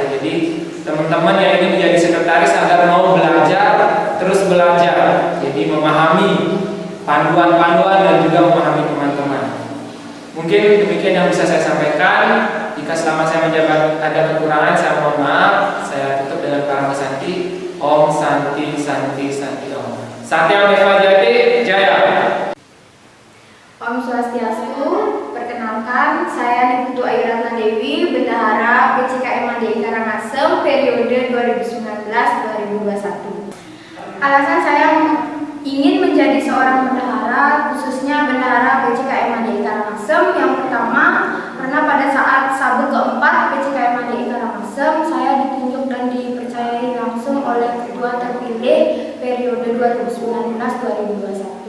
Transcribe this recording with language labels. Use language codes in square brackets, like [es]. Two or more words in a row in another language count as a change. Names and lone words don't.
[id] Jadi teman-teman yang ingin menjadi sekretaris agar mau belajar, terus belajar. Jadi memahami panduan-panduan dan juga memahami teman-teman. Mungkin demikian yang bisa saya sampaikan. Jika selama saya menjabat ada kekurangan, saya mohon maaf. Saya tutup dengan para Santi. [sa] Om Santi Om. Satya Fajayate Jaya. Om Swastiastu. [id] Perkenalkan, saya Niputu Ayu Ratna Dewi, Bendahara PCKM HDI Karangasem periode 2019-2021. Alasan saya ingin menjadi seorang bendahara, khususnya bendahara PCKM HDI Karangasem, yang pertama karena pada saat Sabu keempat PCKM HDI Karangasem saya ditunjuk dan dipercayai langsung oleh ketua terpilih periode 2019-2021.